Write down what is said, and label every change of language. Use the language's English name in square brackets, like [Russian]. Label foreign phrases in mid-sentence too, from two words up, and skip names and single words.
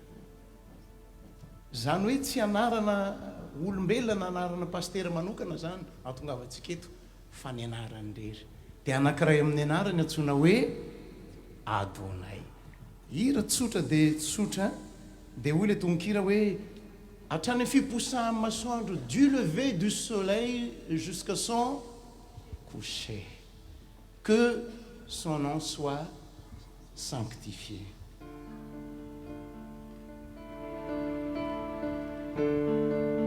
[Malagasy] Zany hoe tsy anarana olombelona, anarana pastera manokana zany ahatongavantsika eto fa ny anarany rery. Dia anankiray amin'ny anarany antsoina hoe Adonai. Hira tsotra dia tsotra dia hoy ilay tononkira hoe hatrany fiposahan'ny masoandro [French] du lever du soleil jusqu'à son coucher. Que son nom soit sanctifié.